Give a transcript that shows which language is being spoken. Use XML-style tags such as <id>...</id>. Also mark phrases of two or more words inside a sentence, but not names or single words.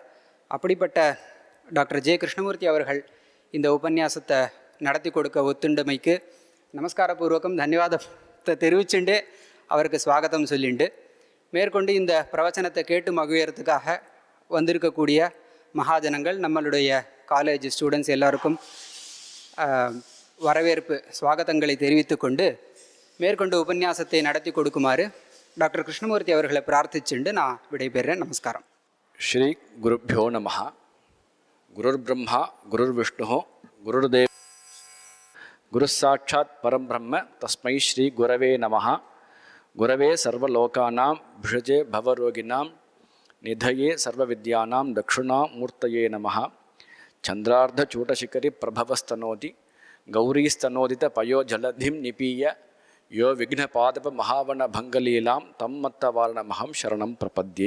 <ta>அப்படிப்பட்ட டாக்டர் ஜே கிருஷ்ணமூர்த்தி அவர்கள் இந்த உபன்யாசத்தை நடத்தி கொடுக்க ஒத்துண்டமைக்கு நமஸ்காரபூர்வகம் தன்யவாதத்தை தெரிவிச்சுண்டு அவருக்கு ஸ்வாகத்தம் சொல்லிண்டு, மேற்கொண்டு இந்த பிரவச்சனத்தை கேட்டு மகிழறதுக்காக வந்திருக்கக்கூடிய மகாஜனங்கள், நம்மளுடைய</ta> <en>college students</en> <ta>எல்லாருக்கும் வரவேற்பு ஸ்வாகத்தங்களை தெரிவித்து கொண்டு மேற்கொண்டு உபன்யாசத்தை நடத்தி கொடுக்குமாறு டாக்டர் கிருஷ்ணமூர்த்தி அவர்களை பிரார்த்திச்சுண்டு நான் விடைபெறேன். நமஸ்காரம்.</ta> <sa>श्री गुरुभ्यो नमः. गुरुर् ब्रह्मा गुरुर् विष्णुः गुरुर्देव गुरु साक्षात् परब्रह्म तस्मै श्री गुरवे नमः. गुरवे सर्वलोकानां भिषजे भवरोगिणाम् निधये सर्वविद्यानां दक्षिणामूर्तये नमः. चन्द्रार्ध चूडशिखरि प्रभवस्तनोति गौरीस्तनोदित पयो जलधिं निपीय यो विघ्नपादप महावन भङ्गलीलां तं मत्तवारणमहं शरणं प्रपद्ये.</sa>